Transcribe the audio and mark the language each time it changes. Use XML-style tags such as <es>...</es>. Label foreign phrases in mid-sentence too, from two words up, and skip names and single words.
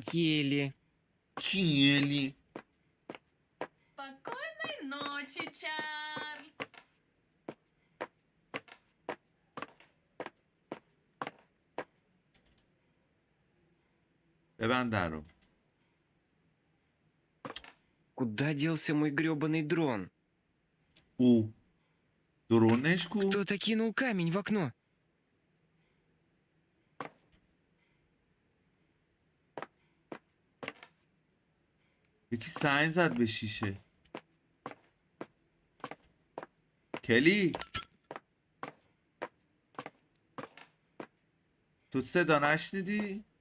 <ru>Келли.</ru> <fa>کلی</fa> <ru>Спокойной ночи, Чарльз.</ru> <fa>ببند در رو.</fa> <ru>Куда делся мой грёбаный дрон?</ru> <fa>او درونش کو</fa> <ru>Кто-то кинул камень в окно.</ru> <fa>یکی سنگ زد به شیشه کلی تو صدا نشنیدی؟</fa>